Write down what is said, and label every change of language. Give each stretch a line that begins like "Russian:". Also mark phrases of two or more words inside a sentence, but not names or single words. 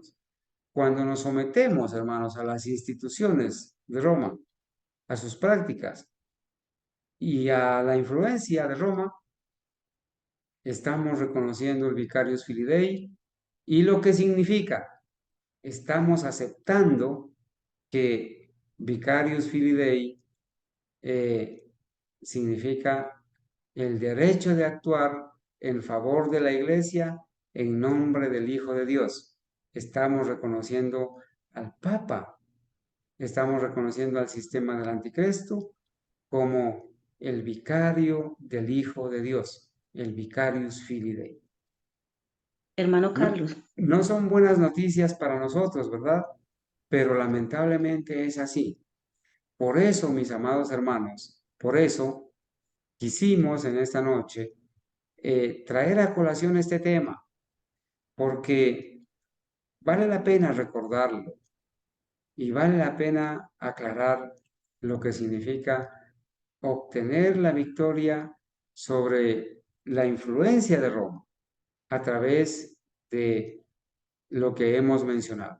Spanish: Cuando nos sometemos, hermanos, a las instituciones de Roma, a sus prácticas y a la influencia de Roma, estamos reconociendo el
Latin: Vicarius Filii
Spanish: y lo que significa, estamos aceptando que
Latin: Vicarius Filii
Spanish: significa el derecho de actuar en favor de la Iglesia en nombre del Hijo de Dios. Estamos reconociendo al Papa, estamos reconociendo al sistema del anticristo como el vicario del Hijo de Dios, el
Latin: vicarius filii Dei.
Spanish: Hermano No, Carlos, no son buenas noticias para nosotros, ¿verdad? Pero lamentablemente es así. Por eso, mis amados hermanos, por eso quisimos en esta noche traer a colación este tema, porque vale la pena recordarlo y vale la pena aclarar lo que significa obtener la victoria sobre la influencia de Roma a través de lo que hemos mencionado.